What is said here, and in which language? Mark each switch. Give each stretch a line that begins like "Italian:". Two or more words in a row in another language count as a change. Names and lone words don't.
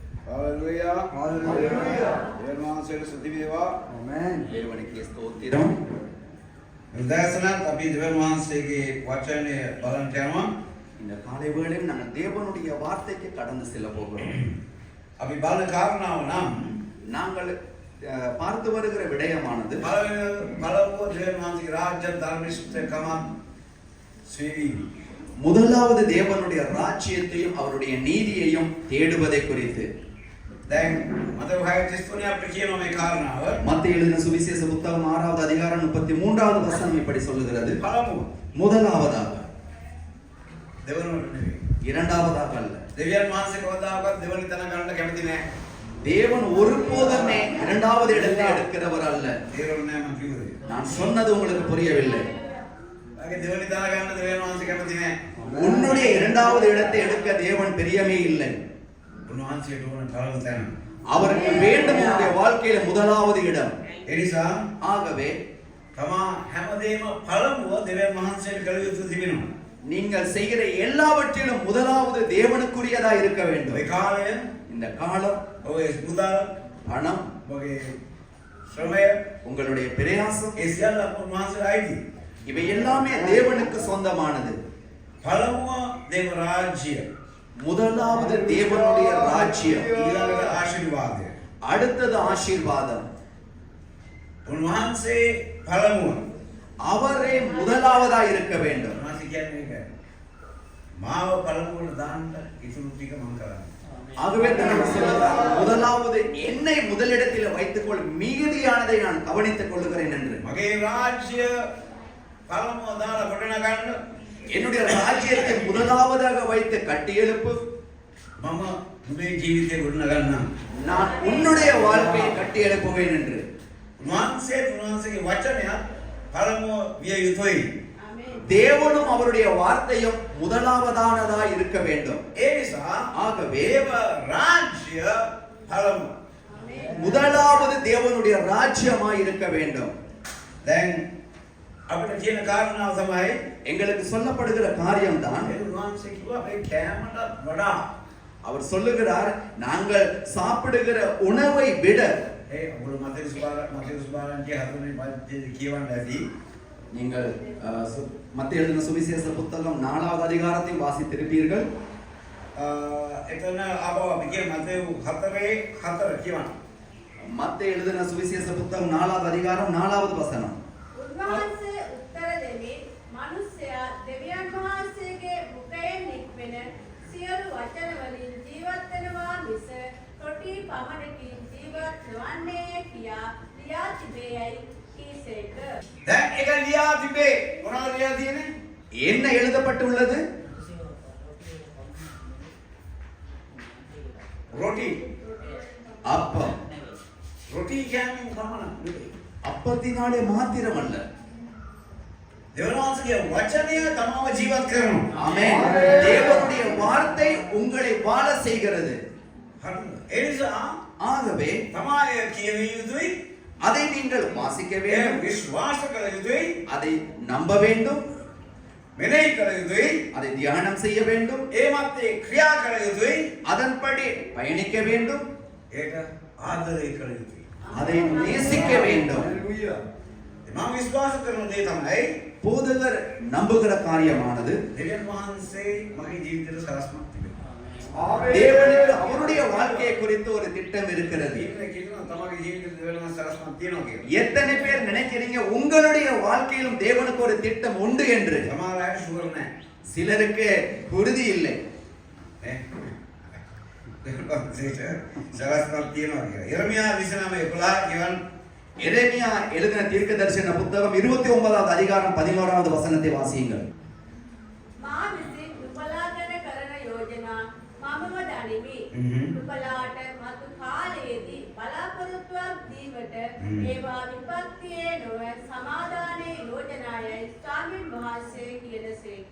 English: Hallelujah. Hallelujah.
Sinhala: දෙවියන් වහන්සේට ස්තුති වේවා.
English: Amen.
Tamil: தேவனுக்கு ஸ்தோத்திரம்.
Sinhala: උදෑසනත් අපි දෙවියන් වහන්සේගේ වචනය බලන්න යනවා.
Tamil: இந்த காலை வேளையில் நாங்கள் தேவனுடைய வார்த்தைக்கு கடந்து செல்ல போகிறோம்.
Sinhala: අපි බලන කාරණාව නම්
Tamil: நாங்கள் பார்த்து வருகிற விடயமானது
Sinhala: බලව දෙවියන් වහන්සේගේ රාජ්‍ය ධර්මනිෂ්ඨකම සේවීම.
Tamil: முதலாவது தேவனுடைய ராஜ்யத்தையும் அவருடைய நீதியையும் தேடுவதை குறித்து.
Sinhala: දැන් මතක 6:33 අපිට කියනවා මේ කාරණාව.
Tamil: மத்தேயு எழுதின சுவிசேஷ புத்தகம் 6வது அதிகாரம் 33வது வசனம் இப்படி சொல்லுகிறது.
Sinhala: පළමුව
Tamil: முதலாவதாக,
Sinhala: දෙවනුවට නෙවෙයි.
Tamil: இரண்டாவதாக அல்ல.
Sinhala: දෙවියන් වහන්සේ කවදාකවත් දෙවනි තැන ගන්න කැමති නැහැ.
Tamil: தேவன் ஒருபோதுமே இரண்டாவது இடத்தை எடுக்கிறவர் அல்ல.
Sinhala: තේරුම් නැහැ මම කිව්වේ.
Tamil: நான் சொன்னது உங்களுக்கு புரியவில்லை.
Sinhala: අගේ දෙවනි තැන ගන්න දෙවියන් වහන්සේ කැමති නැහැ.
Tamil: உன்னுடைய இரண்டாவது இடத்தை எடுக்க தேவன் பிரியமே இல்லை.
Sinhala: උන්වහන්සේට ඕන පළමු තැන.
Tamil: அவருக்கு வேண்டும் உன்னுடைய வாழ்க்கையில முதலாவது இடம்.
Sinhala: ඒ නිසා
Tamil: ஆகவே
Sinhala: තමා හැමදේම පළමුව දෙවියන් වහන්සේට කළ යුතු තිබෙනවා.
Tamil: நீங்கள் செய்கிற எல்லாவற்றிலும் முதலாவது தேவனுக்குரியதா இருக்க வேண்டும்.
Sinhala: ඔය කාලය,
Tamil: இந்த காலம்,
Sinhala: ඔය මුදල්,
Tamil: பணம்,
Sinhala: ඔගේ ශ්‍රමය,
Tamil: உங்களுடைய பிரயாசம்,
Sinhala: ඒ සියල්ල උන්වහන්සේට අයිති.
Tamil: இவை எல்லாமே தேவனுக்கு சொந்தமானது.
Sinhala: පළමුව දේව රාජ්‍ය,
Tamil: முதலாவது தேவனுடைய ராஜ்யம்,
Sinhala: ඊළඟට ආශිර්වාදය.
Tamil: அடுத்தது ஆசீர்வாதம்.
Sinhala: උන්වහන්සේ පළමුව.
Tamil: அவரே முதலாவதா இருக்க வேண்டும்.
Sinhala: උන්වහන්සේ කියන්නේ ඒකයි. මාව පළමුවට දාන්න ඉතුරු ටික මම කරන්නේ.
Tamil: ஆகவே நான் சொல்லுகிறேன், முதலாவது என்னை முதலிடத்தில் வைத்துக்கொள், மீதியானதை நான் கவனித்துக் கொள்ளுகிறேன் என்று.
Sinhala: මගේ රාජ්‍ය පළමුව දාලා කොටන ගන්න.
Tamil: என்னுடைய ராஜ்யத்தை முதலாவதாக வைத்து கட்டி எழுப்பு.
Sinhala: මම මුගේ ජීවිතේ ගොඩන ගන්නම්.
Tamil: நான் உன்னுடைய வாழ்க்கையை கட்டி எழுப்புவேன் என்று.
Sinhala: උන්වහන්සේගේ වචනය පළමුව විය යුතුයි.
Tamil: தேவனும் அவருடைய வார்த்தையும் முதலாவதானதா இருக்க வேண்டும்.
Sinhala: ඒ නිසා
Tamil: ஆகவே
Sinhala: දේව රාජ්‍ය පළමුව.
Tamil: முதலாவது தேவனுடைய ராஜ்யமாய் இருக்க வேண்டும்.
Sinhala: දැන් අපිට කියන කාරණාව තමයි
Tamil: எங்களுக்கு சொல்லப்படுகிற காரியம்தான்,
Sinhala: උන්වහන්සේ කිව්වා අපේ කෑමට වඩා
Tamil: அவர் சொல்லுகிறார், நாங்கள் சாப்பிடுகிற உணவை விட.
Sinhala: ඔගොල්ලෝ මතේ සුභාරන්ගේ හතරවෙනි පන්තියේ කියවන්න ඇති.
Tamil: நீங்கள் மத்தேயு எழுதின சுவிசேஷ புத்தகம் 4வது அதிகாரத்தை வாசித்திருப்பீர்கள்.
Sinhala: එතන ආපහු අපි කියන මතේ 4:4 කියවන්න.
Tamil: மத்தேயு எழுதின சுவிசேஷ புத்தகம் 4வது அதிகாரம் 4வது வசனம்.
Sinhala: උන්වහන්සේ උත්තර දෙමින් මිනිසයා දෙවියන් වහන්සේගේ මුඛයෙන් නික්මෙන සියලු වචන වලින් ජීවත් වෙනවා මිස රොටි පමණකින් ජීවත් නොවන්නේ කියා ලියා තිබේයි කීසේක. දැන් ඒක ලියා තිබේ. මොනවද ලියා තියෙන්නේ?
Tamil: என்ன எழுதப்பட்டுள்ளது?
Sinhala: රොටි.
Tamil: அப்பம்.
Sinhala: රොටි කියන්නේ මොනවද?
Tamil: அப்பத்தினாலே மாத்திரம் அல்ல.
Sinhala: දෙවියන්ගේ වචනය තමව ජීවත් කරනවා.
Tamil: ஆமென். தேவனுடைய வார்த்தை உங்களை வாழ செய்கிறது.
Sinhala: හරිද? ඒ නිසා
Tamil: ஆகவே
Sinhala: තමයි කියවිය යුතුයි.
Tamil: அதை நீங்கள் வாசிக்க
Sinhala: ඒ
Tamil: வேண்டும்,
Sinhala: විශ්වාස කළ යුතුයි.
Tamil: அதை நம்ப வேண்டும்,
Sinhala: මෙනෙහි කළ යුතුයි.
Tamil: அதை தியானம் செய்ய வேண்டும்,
Sinhala: ඒ මතේ ක්‍රියා කළ යුතුයි.
Tamil: அதன்படி பயணிக்க வேண்டும்,
Sinhala: ඒක ආදරය කළ යුතුයි.
Tamil: அதை நேசிக்க வேண்டும்.
Sinhala: හalleluya. මම විශ්වාස කරන දේ තමයි
Tamil: போதகர் நம்புகிற காரியமானது
Sinhala: දෙවියන් වහන්සේ මගේ ජීවිතේට සලස්මක් තිබෙනවා.
Tamil: தேவனுக்கு அவருடைய வாழ்க்கையை குறித்து ஒரு திட்டம் இருக்கிறது.
Sinhala: ඊට කියනවා තමගේ ජීවිතේට දෙවියන් වහන්සේ සලස්මක් තියෙනවා කියලා.
Tamil: எத்தனை பேர் நினைக்கிறீங்க உங்களுடைய வாழ்க்கையிலும் தேவனுக்கு ஒரு திட்டம் உண்டு என்று?
Sinhala: සමහර අය ෂුවර් නැහැ.
Tamil: சிலருக்கு உறுதி இல்லை.
Sinhala: නේ? දෙවියන් වහන්සේට සලස්මක් තියෙනවා කියලා. යර්මියා 29:11 කියවන
Tamil: எரேமியா எழுதின தீர்க்கதரிசன புத்தகம் 29வது அதிகாரம் 11வது வசனத்தை வாசியுங்கள்.
Sinhala: මා විසින් නුඹලා ගැන කරන යෝජනා මමම දනිමි. නුඹලාට මතු කාලයේදී බලාපොරොත්තුවක් දීමට ඒවා විපත්තියේ නොව සමාදානයේ යෝජනායයි ස්වාමීන් වහන්සේ කියනසේක.